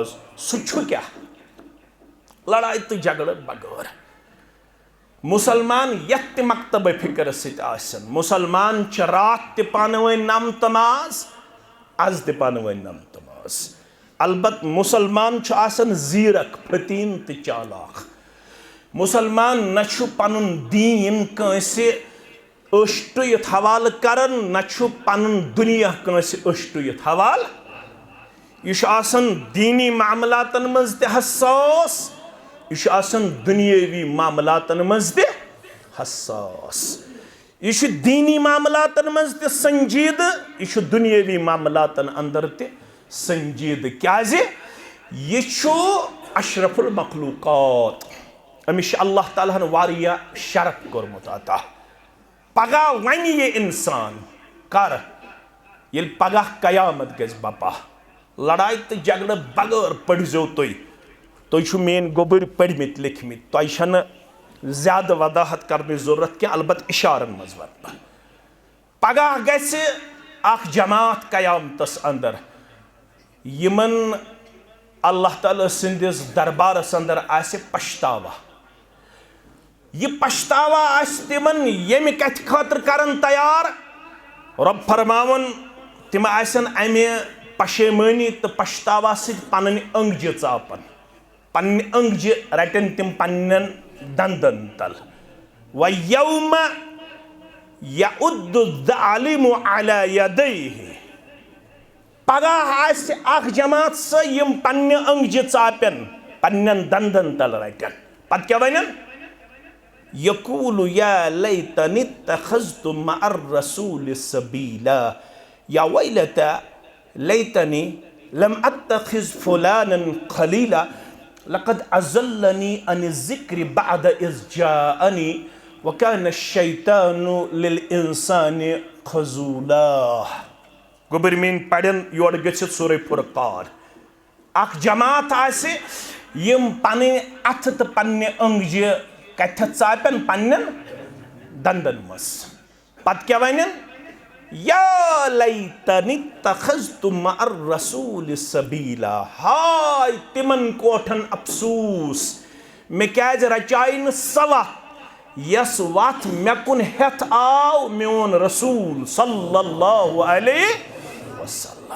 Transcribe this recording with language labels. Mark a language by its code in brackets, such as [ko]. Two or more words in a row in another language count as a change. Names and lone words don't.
[ks] सु छु क्या लड़ाई तो झगड़ बगैर मुसलमान यत मकतब फिक्र सित आसन, मुसलमान च रात ते पानवे नम तमाज आज ते पानवे नम तमाज। अलबत मुसलमान च आसन जीरक फतीन ते चालाक। मुसलमान न छु पनुन दीन कंसे अष्टुयत हवाल करन, न छु पनुन दुनिया कंसे अष्टुयत हवाल। यह आसन दीनी मामलातन मज ते हसास, यह आसन दुनियावी मामलातन मज ते हसास। यह दीनी मामलातन मज ते संजीद, यह दुनियावी मामलातन अंदर ते संजीद। क्या यह अशरफुल मखलूकात, अमिश अल्लाह ताला हन वारिया शरत कोरमुत अता। पगह वन ये इंसान कर ये पगह कयामत गज बपा। लड़ाई तो झगड़ बगैर पढ़ो तुम मेन गोबर पढ़मित लिखमित, तुम ज्यादा वदाहत करने जरूरत क्या, अलबत इशारन मज वन। पगह गस अख जमात कयामतस अंदर यमन अल्लाह ताला सिंदिस दरबारस अंदर आसे पछतावा। यह पछतावा आस तिमन यम कथ खातर करन तैयार। रब फरमावन तिम आसन अमे पशेमानी तो पछतावा सित पन्न अंगजि चापन, पन्न अंगजि रटन तिम पन्न दंदन तल। [ar] ويوم يعض الظالم على يديه, [ks] पगह आस अख जमात स यम पन्न अंगजि चापन पन्न दंदन तल रटन। पत क्या वनन [ar] يقول يا ليتني اتخذت مع الرسول سبيلا يا ويلتا ليتني لم أتخذ فلانا خليلا لقد أضلني عن الذكر بعد إذ جاءني وكان الشيطان للإنسان خذولا. [ks] गोबर मीन पढ़न योर गछित सूरह फुरकान। अख जमात आसे यम पन्ने अथ तो पन्ने अंगजि कथ चापन पन्न दंदन मस। पत क्या वनन [ar] يا ليتني اتخذت مع الرسول سبيلا, [ks] हाय तिमन कोठन अफसूस मे क्या रचाइन सवा यस वत मे कुन हेथ आव मोन रसूल [ar] صلى الله عليه وسلم.